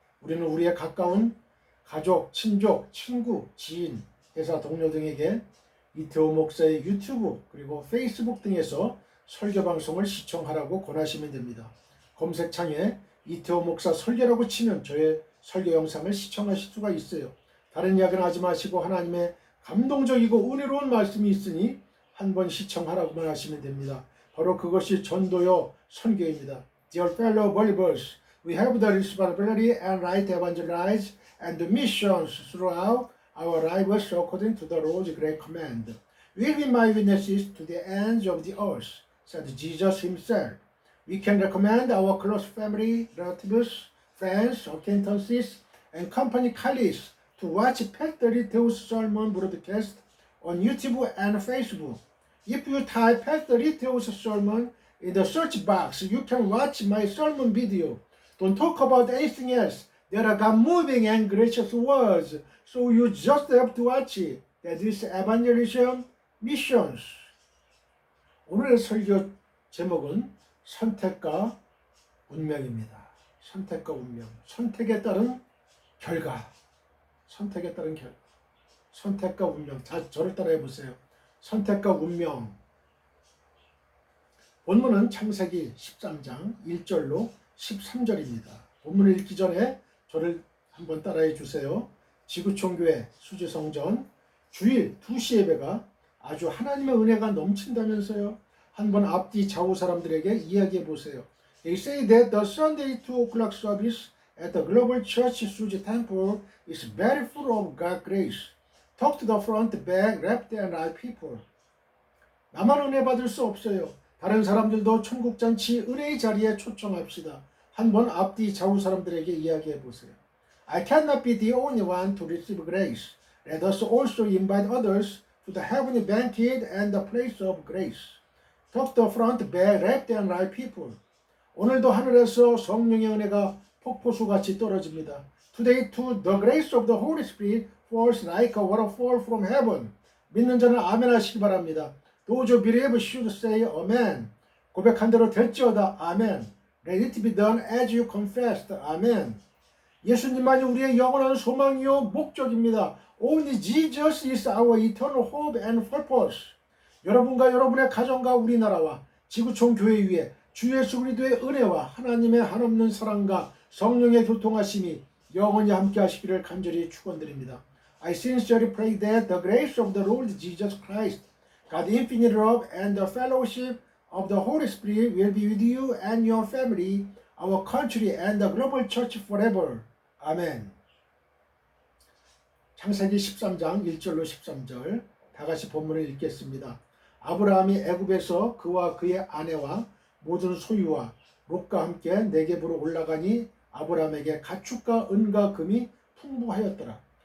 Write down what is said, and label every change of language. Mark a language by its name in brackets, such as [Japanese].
[Korean] 우리는 우리의 가까운 가족, 친족, 친구, 지인, 회사 동료 등에게 이태호 목사의 유튜브 그리고 페이스북 등에서 설교 방송을 시청하라고 권하시면 됩니다. 검색창에 이태호 목사 설교라고 치면 저의 설교 영상을 시청하실 수가 있어요. 다른 이야기는 하지 마시고 하나님의 감동적이고 은혜로운 말씀이 있으니 한번 시청하라고만 하시면 됩니다. 바로 그것이 전도요 선교입니다. [English] Dear fellow believers, we have the responsibility and right to evangelize and the missions throughout our lives according to the Lord's great command. Will be my witnesses to the ends of the earth, said Jesus himself. We can recommend our close family, relatives, friends, acquaintances, and company colleagues to watch Pastor Riteo's sermon broadcast on YouTube and Facebook. If you type Pastor Riteo's sermon in the search box, you can watch my sermon video. Don't talk about anything else. There are God moving and gracious words, so you just have to watch it. That is evangelism missions. [Korean] 오늘의 설교 제목은 선택과 운명입니다. 선택과 운명. 선택에 따른 결과. 선택에 따른 결과. 선택과 운명. 자, 저를 따라해 보세요. 선택과 운명. 본문은 창세기 13장 1절로 13절입니다. 본문을 읽기 전에 저를 한번 따라해 주세요. 지구촌교회 수지성전 주일 2시 예배가 아주 하나님의 은혜가 넘친다면서요. 한번 앞뒤 좌우 사람들에게 이야기해 보세요. [English] They say that the Sunday 2 o'clock service at the Global Church Suji Temple is very full of God's grace. Talk to the front, back, left and right people. [Korean] 나만 은혜 받을 수 없어요. 다른 사람들도 천국잔치 은혜의 자리에 초청합시다. 한번 앞뒤 좌우 사람들에게 이야기해 보세요. [English] I cannot be the only one to receive grace. Let us also invite others to the heavenly banquet and the place of grace. Talk to the front, back, left and right people. [Korean] 오늘도 하늘에서 성령의 은혜가 폭포수같이 떨어집니다. [English] Today too, the grace of the Holy Spirit falls like a waterfall from heaven. [Korean] 믿는 자는 아멘 하시기 바랍니다. [English] Those who believe should say amen. [Korean] 고백한 대로 될지어다. 아멘. [English] Let it be done as you confessed. [Korean] 아멘. 예수님만이 우리의 영원한 소망이요 목적입니다. [English] Only Jesus is our eternal hope and purpose. [Korean] 여러분과 여러분의 가정과 우리나라와 지구촌 교회 위에 주 예수 그리스도의 은혜와 하나님의 한없는 사랑과 성령의 교통하심이 영원히 함께 하시기를 간절히 축원드립니다. [English] I sincerely pray that the grace of the Lord Jesus Christ, God's infinite love and the fellowship of the Holy Spirit will be with you and your family, our country and the global church forever. [Korean] 아멘. 창세기 13장 1절로 13절 다 같이 본문을 읽겠습니다. 아브라함이 애굽에서 그와 그의 아내와 모든 소유와 롯과 함께 네겝으로 올라가니 아브라함에게 가축과 은과 금이 풍부하였더라.